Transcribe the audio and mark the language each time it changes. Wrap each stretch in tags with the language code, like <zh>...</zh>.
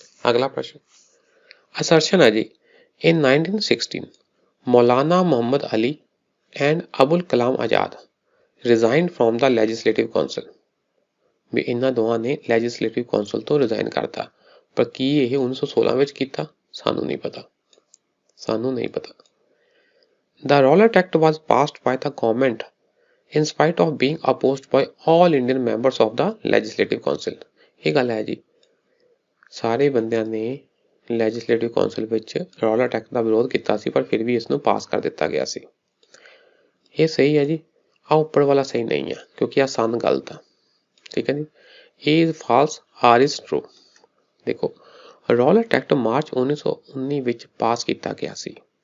<pa>ਅਗਲਾ ਪ੍ਰਸ਼ਨ ਅਸਰਸ਼ਨ ਹੈ ਜੀ,</pa> <en>in 1916 Maulana Muhammad Ali and Abul Kalam Azad resigned from the legislative council,</en> <pa>ਵੀ ਇਹਨਾਂ ਦੋਵਾਂ ਨੇ ਲੈਜਿਸਲੇਟਿਵ ਕੌਂਸਲ ਤੋਂ ਰਿਜ਼ਾਈਨ ਕਰਤਾ, ਪਰ ਕੀ ਇਹ 1916 ਵਿੱਚ ਕੀਤਾ? ਸਾਨੂੰ ਨਹੀਂ ਪਤਾ, ਸਾਨੂੰ ਨਹੀਂ ਪਤਾ।</pa> <en>The Rowlatt Act was passed by the government in spite of being opposed by all Indian members of the Legislative Council।</en> <pa>ਇਹ ਗੱਲ ਹੈ ਜੀ, ਸਾਰੇ ਬੰਦਿਆਂ ਨੇ ਲੈਜਿਸਲੇਟਿਵ ਕੌਂਸਲ ਵਿੱਚ ਰੌਲਟ ਐਕਟ ਦਾ ਵਿਰੋਧ ਕੀਤਾ ਸੀ, ਪਰ ਫਿਰ ਵੀ ਇਸ ਨੂੰ ਪਾਸ ਕਰ ਦਿੱਤਾ ਗਿਆ ਸੀ। ਇਹ ਸਹੀ ਹੈ ਜੀ, ਆਹ ਉੱਪਰ ਵਾਲਾ ਸਹੀ ਨਹੀਂ ਹੈ ਕਿਉਂਕਿ ਆਹ ਸਨ ਗਲਤ ਆ, ਠੀਕ ਹੈ ਜੀ। ਇਹ ਫਾਲਸ, ਆਰ ਇਜ਼ ਟਰੂ। ਦੇਖੋ ਰੌਲਟ ਐਕਟ ਮਾਰਚ 1919 ਵਿੱਚ ਪਾਸ ਕੀਤਾ ਗਿਆ ਸੀ।</pa>